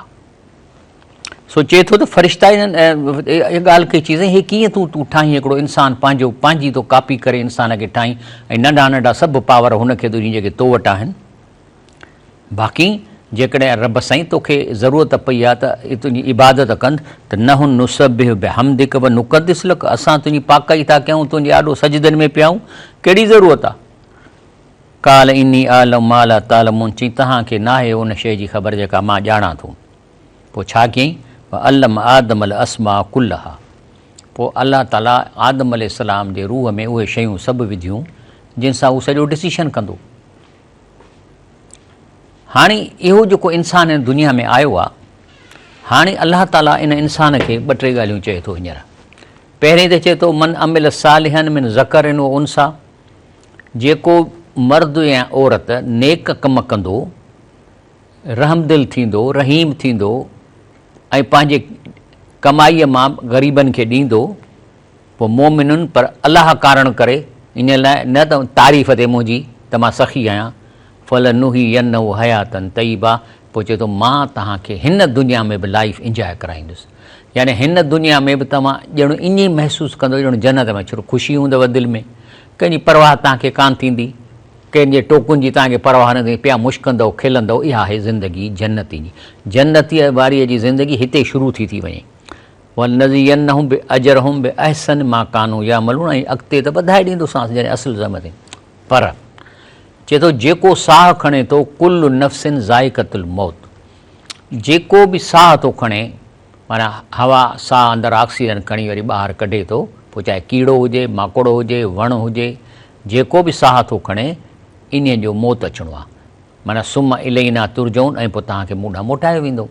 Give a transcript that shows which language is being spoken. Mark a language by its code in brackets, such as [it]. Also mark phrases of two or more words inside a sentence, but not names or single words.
[sd] सो चए थो त फ़रिश्ता इहा ॻाल्हि कई, चीज़ हे कीअं तूं ठाहीं हिकिड़ो इंसानु, पंहिंजी तो कापी करे इंसान खे ठाहीं, ऐं नंढा नंढा सभु पावर हुनखे तुंहिंजी जेके तो वटि आहिनि। बाक़ी जेकॾहिं रब साईं तोखे ज़रूरत पई आहे त तुंहिंजी इबादत कंद, त [ar] نحن نسبح بحمدك و نقدس لك, [sd] असां तुंहिंजी पाकाई था कयूं, तुंहिंजे आॾो सजदनि में पियाऊं, कहिड़ी ज़रूरत आहे। [ar] قال إني أعلم ما لا تعلمون, [sd] चई तव्हांखे नाहे उन शइ जी ख़बर जेका मां ॼाणा थो। पोइ छा कयईं, [ar] علم آدم الأسماء كلها. [sd] पोइ [ar] الله تعالى [sd] आदम अलैहिस्सलाम जे रूह में उहे शयूं सभु विधियूं जिन सां उहो सॼो डिसीशन कंदो। हाणे इहो जेको इंसानु हिन दुनिया में आयो आहे, हाणे [ar] الله تعالى [sd] इन इंसान खे 2-3 ॻाल्हियूं चए थो हींअर। पहिरीं त चए थो [ar] من عمل صالحا من ذكر و أنثى, [sd] जेको मर्द या औरत नेक कम कंदो, रहमदिल थींदो, रहीम थींदो ऐं पंहिंजे कमाईअ मां ग़रीबनि खे ॾींदो, पोइ मोमिनुनि पर अलाह कारण करे, इन लाइ न त तारीफ़ ते मुंहिंजी त मां सखी आहियां, [ar] فلنحيينه حياة طيبة. [sd] पोइ चए थो मां तव्हांखे हिन दुनिया में बि [en] life enjoy [sd] कराईंदुसि। यानी हिन दुनिया में बि तव्हां ॼण ईअं ई महसूसु कंदो ॼण जन्नत में, छो ख़ुशी हूंदव दिलि में, कंहिंजी परवाह तव्हांखे कान थींदी, कंहिंजे टोकुनि जी तव्हांखे परवाह न थींदी, पिया मुश्कंदव खिलंदव। इहा आहे ज़िंदगी जन्नती जी। जन्नतीअ वारीअ जी ज़िंदगी हिते शुरू थी वञे। [ar] ولنجزينهم بأجرهم بأحسن ما كانوا يعملون, [sd] ऐं अॻिते त वधाए ॾींदोसांसि जॾहिं असुल ज़म ते। पर चए थो जेको साह खणे थो, [ar] كل نفس ذائقة الموت, [sd] जेको बि साह थो खणे, माना हवा साह अंदरि ऑक्सीजन खणी वरी ॿाहिरि कढे थो, पोइ चाहे कीड़ो हुजे, माकोड़ो हुजे, वणु हुजे, जेको बि साह थो खणे, इन जो मौत अचिणो आहे। माना [ar] ثم إلينا ترجعون, [sd] ऐं पोइ तव्हांखे मूं ॾांहुं मोटायो वेंदो।